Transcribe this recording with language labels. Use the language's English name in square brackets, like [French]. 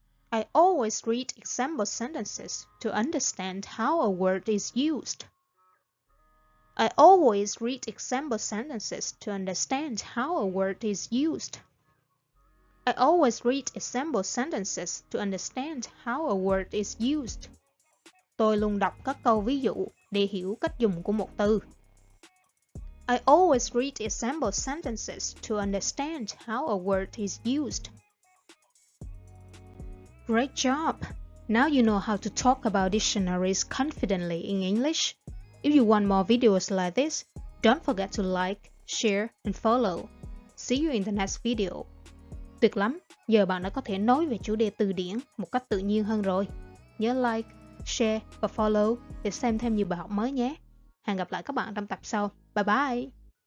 [English] I always read example sentences to understand how a word is used. I always read example sentences to understand how a word is used. I always read example sentences to understand how a word is used. [Vietnamese] Tôi luôn đọc các câu ví dụ để hiểu cách dùng của một từ. [English] I always read example sentences to understand how a word is used. Great job! Now you know how to talk about dictionaries confidently in English. If you want more videos like this, don't forget to like, share, and follow. See you in the next video. [Vietnamese] Tuyệt lắm! Giờ bạn đã có thể nói về chủ đề từ điển một cách tự nhiên hơn rồi. Nhớ like, share và follow để xem thêm nhiều bài học mới nhé. Hẹn gặp lại các bạn trong tập sau. Bye bye!